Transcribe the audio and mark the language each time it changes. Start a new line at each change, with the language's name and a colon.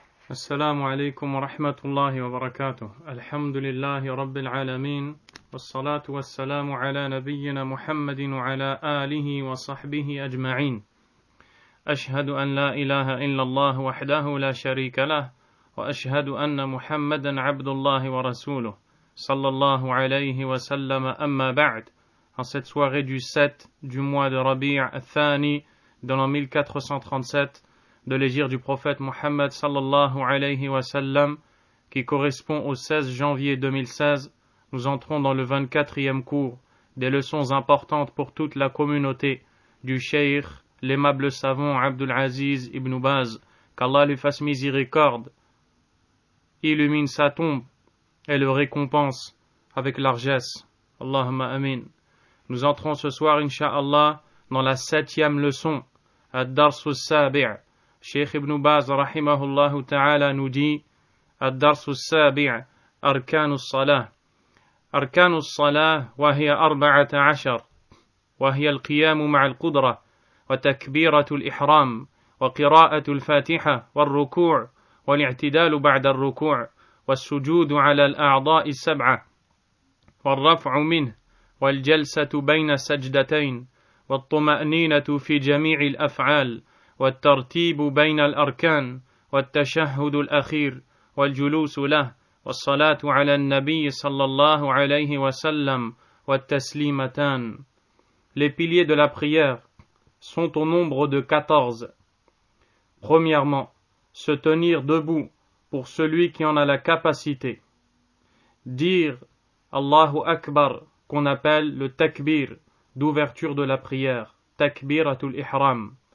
Arabic: السلام عليكم ورحمة الله وبركاته. الحمد لله رب العالمين والصلاة والسلام على نبينا محمد وعلى آله وصحبه أجمعين. أشهد أن لا إله إلا الله وحده لا شريك له وأشهد أن محمدا عبد الله ورسوله صلى الله عليه وسلم أما بعد.
French: En cette soirée du 7 du mois de Rabi' al-Thani de l'an 1437 de l'hégire du prophète Mohammed sallallahu alayhi wa sallam, qui correspond au 16 janvier 2016, nous entrons dans le 24e cours des leçons importantes pour toute la communauté du cheikh, l'aimable savant Abdul Aziz ibn Baz, qu'Allah lui fasse miséricorde, illumine sa tombe et le récompense avec largesse. Allahumma amin. Nous entrons ce soir, incha'Allah, dans la 7e leçon,
Arabic: ad-Darsu as-Sabi'.
French: Cheikh Ibn Baz rahimahullah ta'ala nous dit
Arabic: الدرس السابع أركان الصلاة. أركان الصلاة وهي 14، وهي القيام مع القدرة وتكبيرة الإحرام وقراءة الفاتحة والركوع والاعتدال بعد الركوع والسجود على الأعضاء السبعة والرفع منه والجلسة بين السجدتين والطمأنينة في جميع الأفعال والترتيب بين الأركان والتشهد الأخير والجلوس له والصلاة على النبي صلى الله عليه وسلم والتسليمتان.
French: Les piliers de la prière sont au nombre de 14. Premièrement, se tenir debout pour celui qui en a la capacité. Dire Allahu Akbar, qu'on appelle le takbir d'ouverture de la prière, takbiratul ihram.